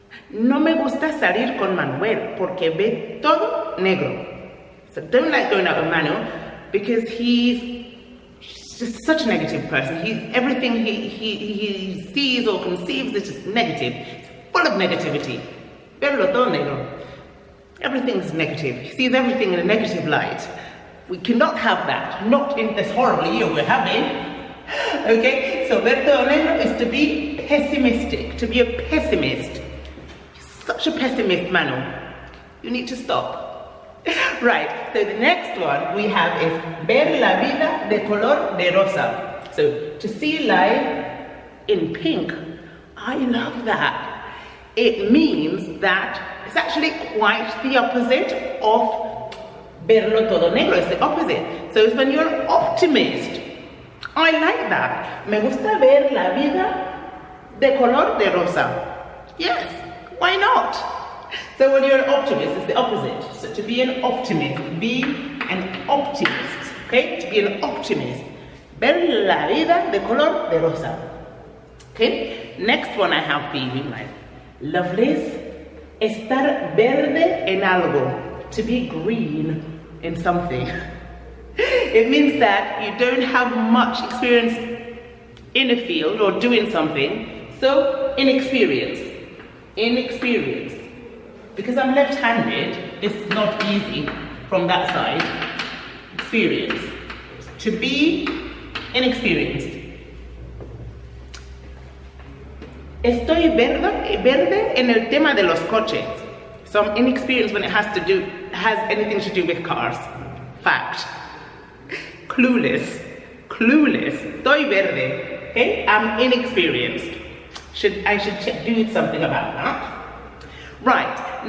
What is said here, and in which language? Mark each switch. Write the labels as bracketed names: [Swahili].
[Spanish] No me gusta salir con Manuel porque ve todo negro. [English] So don't like going out with Manu because he's just such a negative person. Everything he sees or conceives is just negative. It's full of negativity. [Spanish] Verlo todo negro. [English] Everything's negative. He sees everything in a negative light. We cannot have that, not in this horrible year we're having. Okay, so [Spanish] ver todo negro [English] is to be pessimistic, to be a pessimist. Such a pessimist, Manu. You need to stop. Right, so the next one we have is [Spanish] ver la vida de color de rosa. [English] So to see life in pink. I love that. It means that it's actually quite the opposite of [Spanish] verlo todo negro. [English] It's the opposite. So it's when you're an optimist. I like that. [Spanish] Me gusta ver la vida de color de rosa. [English] Yes, why not? So when you're an optimist, it's the opposite. So to be an optimist, be an optimist. Okay, to be an optimist. [Spanish] Ver la vida de color de rosa. [English] Okay, next one I have for you, my lovelies. [Spanish] Estar verde en algo. [English] To be green in something. It means that you don't have much experience in a field or doing something, so inexperience. Because I'm left-handed, it's not easy from that side. Experience. To be inexperienced. [Spanish] Estoy verde en el tema de los coches. [English] So I'm inexperienced when it has anything to do with cars. Fact. Clueless. [Spanish] Estoy verde. [English] Okay? I'm inexperienced. I should do something about that. Right.